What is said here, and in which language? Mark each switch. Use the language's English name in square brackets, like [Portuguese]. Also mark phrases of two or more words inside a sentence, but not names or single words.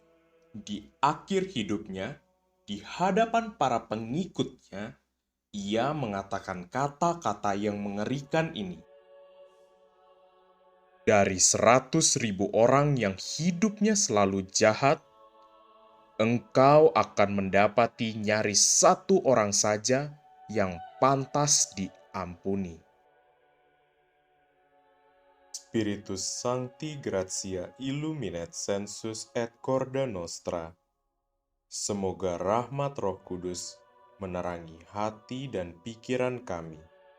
[Indonesian] Di akhir hidupnya, di hadapan para pengikutnya, ia mengatakan kata-kata yang mengerikan ini. Dari 100.000 orang yang hidupnya selalu jahat, engkau akan mendapati nyaris satu orang saja yang pantas diampuni. [Latin] Spiritus Sancti Gratia illuminet sensus et corda nostra. [Indonesian] Semoga rahmat Roh Kudus menerangi hati dan pikiran kami,